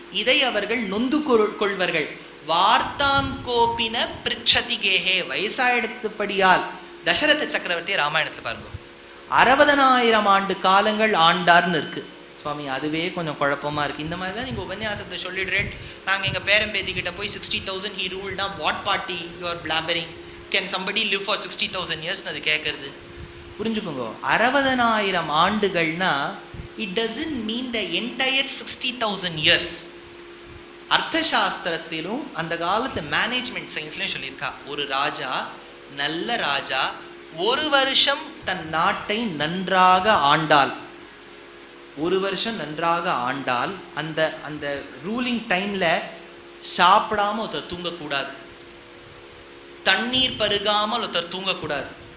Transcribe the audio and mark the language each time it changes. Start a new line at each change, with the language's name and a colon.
Tamil: இதை அவர்கள் நொந்து கொள்வார்கள்.
Sanskrit: வார்த்தாம் கோபின பிரிச்சதி கேஹே,
Tamil: வயசாயிடுத்தபடியால் தசரத சக்கரவர்த்தி ராமாயணத்தில் பாருங்க 60,000 ஆண்டு காலங்கள் ஆண்டார்னு இருக்கு. சுவாமி அதுவே கொஞ்சம் குழப்பமாக இருக்குது. இந்த மாதிரி தான் நீங்கள் உபன்யாசத்தை சொல்லிடுறேன். நாங்கள் எங்கள் பேரம்பேத்திக்கிட்ட போய்
English: 60,000 he ruled now what party you are blabbering, can somebody live for 60,000 years
Tamil: அது கேட்குறது. புரிஞ்சுக்கோங்க, 60,000 ஆண்டுகள்னா
English: It doesn't mean the entire 60,000 years.
Tamil: அர்த்தசாஸ்திரத்திலும் அந்த காலத்தில் மேனேஜ்மெண்ட் சயின்ஸ்லையும் சொல்லியிருக்கா, ஒரு ராஜா நல்ல ராஜா 1 வருஷம் தன் நாட்டை நன்றாக ஆண்டால், 1 வருஷம் நன்றாக ஆண்டால் அந்த அந்த ரூலிங் டைமில் சாப்பிடாமல் ஒருத்தர் தூங்கக்கூடாது, தண்ணீர் பருகாமல் ஒருத்தர் தூங்கக்கூடாது.